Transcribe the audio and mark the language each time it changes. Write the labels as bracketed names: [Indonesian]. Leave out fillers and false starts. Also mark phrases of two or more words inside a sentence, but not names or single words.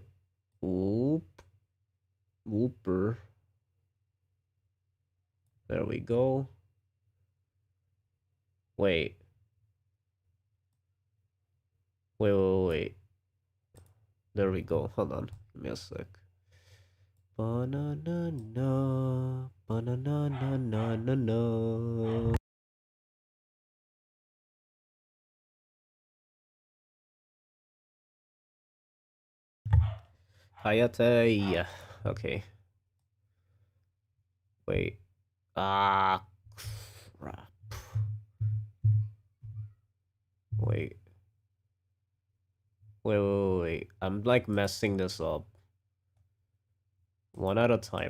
[English] Oop. Whooper. There we go. Wait. Wait. There we go. Hold on. Give me a sec. Banana, banana, na na na na. Hayate. Okay. Wait. Ah, crap. Wait. Wait. I'm like messing this up. One at a time.